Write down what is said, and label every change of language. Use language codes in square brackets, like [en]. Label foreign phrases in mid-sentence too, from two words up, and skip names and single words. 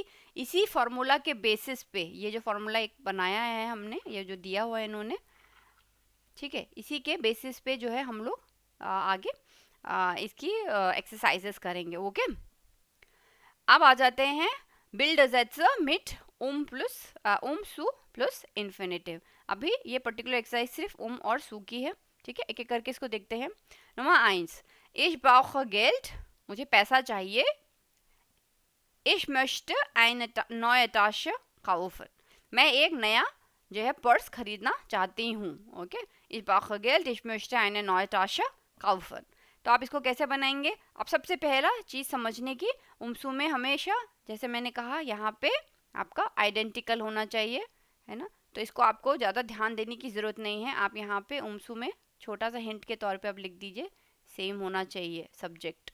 [hi] इसी फार्मूला के बेसिस पे, ये जो फार्मूला एक बनाया है हमने, ये जो दिया हुआ है इन्होंने, ठीक है, इसी के बेसिस पे जो है हम लोग आगे इसकी एक्सरसाइजेस करेंगे। ओके, अब आ जाते हैं [de] Bilde Sätze mit zu [en] plus infinitive. [hi] अभी ये पर्टिकुलर एक्सरसाइज सिर्फ और सू की है, ठीक है। एक एक करके इसको देखते हैं। नंबर 1, [de] ich brauche Geld, [hi] मुझे पैसा चाहिए। [de] ich möchte eine neue Tasche kaufen, [hi] मैं एक नया जो है पर्स खरीदना चाहती हूँ। ओके, [de] ich brauche Geld, ich möchte eine neue Tasche kaufen। [hi] तो आप इसको कैसे बनाएंगे, अब सबसे पहला चीज़ समझने की, उमसू में हमेशा जैसे मैंने कहा यहाँ पे आपका आइडेंटिकल होना चाहिए, है ना। तो इसको आपको ज़्यादा ध्यान देने की ज़रूरत नहीं है, आप यहाँ पे उमसू में छोटा सा हिंट के तौर पे आप लिख दीजिए सेम होना चाहिए सब्जेक्ट।